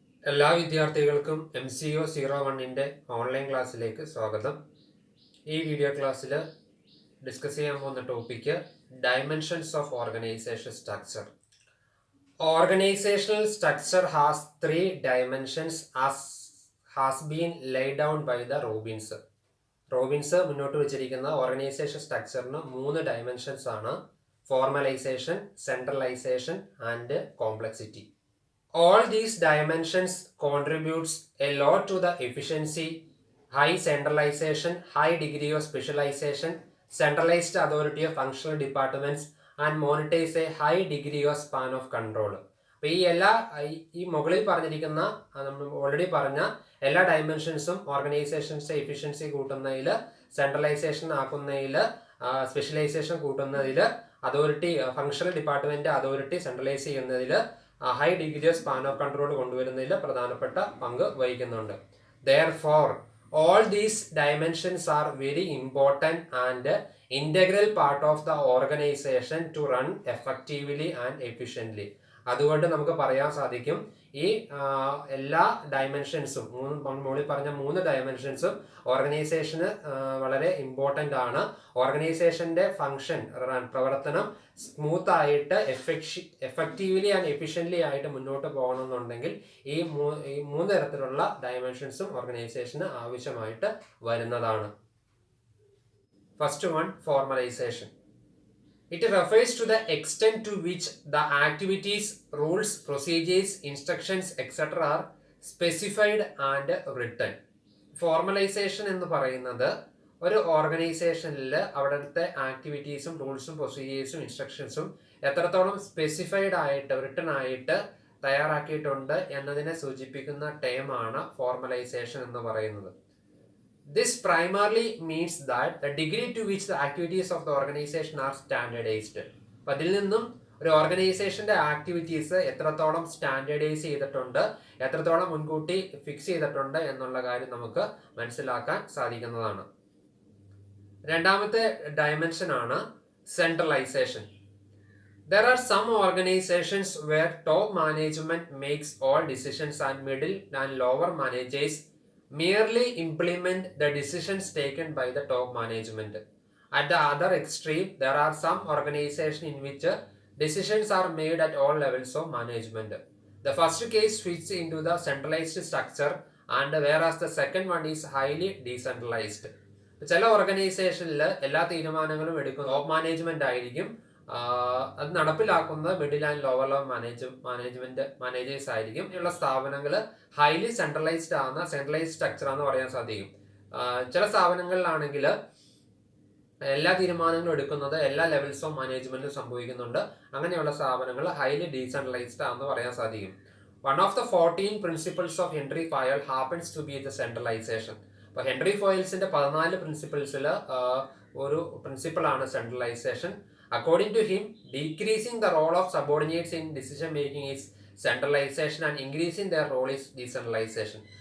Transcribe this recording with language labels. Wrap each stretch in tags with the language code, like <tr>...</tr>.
<ml>എല്ലാ വിദ്യാർത്ഥികൾക്കും MCO01 online ക്ലാസ്സിലേക്ക് സ്വാഗതം. ഈ വീഡിയോ ക്ലാസ്സിൽ ഡിസ്കസ് ചെയ്യാൻ പോകുന്ന topic dimensions of organisation structure.</ml> <en>Organizational structure has three dimensions as has been laid down by the Robbins.</en> <ml>മുന്നോട്ട് വെച്ചിരിക്കുന്ന ഓർഗനൈസേഷൻ സ്ട്രക്ചറിന് 3 ഡയമെൻഷൻസ് ആണ്: formalisation, centralisation and complexity.</ml> <en>All these dimensions contributes a lot to the efficiency, high centralization, high degree of specialization, centralized authority of functional departments and monitors a high degree of span of control.</en> <ml>അപ്പോൾ ഈ മുകളിൽ പറഞ്ഞിരിക്കുന്ന നമ്മൾ already പറഞ്ഞ എല്ലാ ഡയമെൻഷൻസും organisations efficiency കൂട്ടുന്നതിൽ, centralisation ആക്കുന്നതിൽ, specialisation കൂട്ടുന്നതിൽ, authority functional department authority centralise ചെയ്യുന്നതിൽ, high degree of span of control കൊണ്ടുവരുന്നതിൽ പ്രധാനപ്പെട്ട പങ്ക് വഹിക്കുന്നുണ്ട്.</ml> <en>Therefore, all these dimensions are very important and integral part of the organization to run effectively and efficiently.</en> <ml>അതുകൊണ്ട് നമുക്ക് പറയാൻ സാധിക്കും ഈ എല്ലാ ഡയമെൻഷൻസും മുകളിൽ പറഞ്ഞ 3 ഡയമെൻഷൻസും ഓർഗനൈസേഷന് വളരെ ഇമ്പോർട്ടൻ്റ് ആണ്. ഓർഗനൈസേഷന്റെ ഫങ്ഷൻ, പ്രവർത്തനം സ്മൂത്ത് ആയിട്ട് എഫക്റ്റീവ്ലി ആൻഡ് എഫിഷ്യൻ്റ്ലി ആയിട്ട് മുന്നോട്ട് പോകണമെന്നുണ്ടെങ്കിൽ ഈ 3 തരത്തിലുള്ള ഡയമെൻഷൻസും ഓർഗനൈസേഷന് ആവശ്യമായിട്ട് വരുന്നതാണ്.</ml> <en>First one, formalisation. It refers to the extent to which the activities, rules, procedures, instructions, etc. are specified and written.</en> <ml>Formalisation എന്ന് പറയുന്നത് ഒരു ഓർഗനൈസേഷനിൽ അവിടുത്തെ ആക്ടിവിറ്റീസും റൂൾസും പ്രൊസീജിയേഴ്സും ഇൻസ്ട്രക്ഷൻസും എത്രത്തോളം സ്പെസിഫൈഡ് ആയിട്ട് റിട്ടൺ ആയിട്ട് തയ്യാറാക്കിയിട്ടുണ്ട് എന്നതിനെ സൂചിപ്പിക്കുന്ന ടേമാണ് ഫോർമലൈസേഷൻ എന്ന് പറയുന്നത്.</ml> <en>This primarily means that the degree to which the activities of the organization are standardized.</en> <ml>അപ്പോൾ അതിൽ നിന്നും ഒരു ഓർഗനൈസേഷന്റെ ആക്ടിവിറ്റീസ് എത്രത്തോളം സ്റ്റാൻഡേർഡൈസ് ചെയ്തിട്ടുണ്ട്, എത്രത്തോളം മുൻകൂട്ടി ഫിക്സ് ചെയ്തിട്ടുണ്ട് എന്നുള്ള കാര്യം നമുക്ക് മനസ്സിലാക്കാൻ സാധിക്കുന്നതാണ്. രണ്ടാമത്തെ ഡയമെൻഷൻ ആണ് centralisation.</ml> <en>There are some organizations where top management makes all decisions and middle and lower managers merely implement the decisions taken by the top management. At the other extreme, there are some organizations in which decisions are made at all levels of management. The first case fits into the centralized structure, and whereas the second one is highly decentralized.</en> <ml>ചില ഓർഗനൈസേഷനിൽ എല്ലാ തീരുമാനങ്ങളും എടുക്കുന്ന top management ആയിരിക്കും. അത് നടപ്പിലാക്കുന്നത് middle and lower level managers ആയിരിക്കും. ഉള്ള സ്ഥാപനങ്ങൾ ഹൈലി സെൻട്രലൈസ്ഡ് ആണ്, സെൻട്രലൈസ്ഡ് സ്ട്രക്ചർ ആണെന്ന് പറയാൻ സാധിക്കും. ചില സ്ഥാപനങ്ങളിലാണെങ്കിൽ എല്ലാ തീരുമാനങ്ങളും എടുക്കുന്നത് എല്ലാ ലെവൽസ് ഓഫ് മാനേജ്മെന്റിലും സംഭവിക്കുന്നുണ്ട്. അങ്ങനെയുള്ള സ്ഥാപനങ്ങൾ ഹൈലി ഡീസെൻട്രലൈസ്ഡ് ആണെന്ന് പറയാൻ സാധിക്കും.</ml> <en>One of the 14 principles of Henri Fayol happens to be the centralisation.</en> <ml>അപ്പോൾ ഹെൻറി ഫയൽസിന്റെ 14 പ്രിൻസിപ്പിൾസിൽ ഒരു പ്രിൻസിപ്പിളാണ് centralisation.</ml> <en>According to him, decreasing the role of subordinates in decision making is centralization and increasing their role is decentralization.</en>